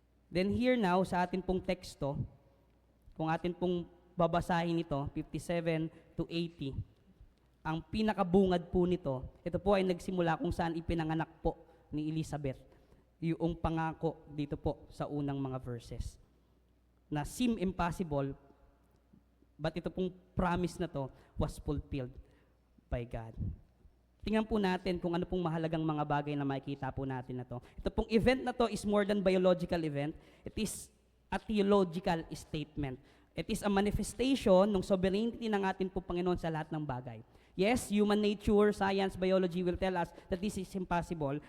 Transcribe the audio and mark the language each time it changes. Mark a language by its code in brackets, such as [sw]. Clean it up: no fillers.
[tl] Then here now, sa atin pong teksto, kung atin pong babasahin ito, 57 to 80, ang pinakabungad po nito, ito po ay nagsimula kung saan ipinanganak po ni Elizabeth yung pangako dito po sa unang mga verses na [en] seem impossible, but [tl] ito pong promise na to [en] was fulfilled by God. [tl] Tingnan po natin kung ano pong mahalagang mga bagay na makikita po natin na to. Ito pong [en] event na to is more than biological event. It is a theological statement. It is a manifestation [tl] ng sovereignty ng ating po Panginoon sa lahat ng bagay. [en] Yes, human nature, science, biology will tell us that this is impossible.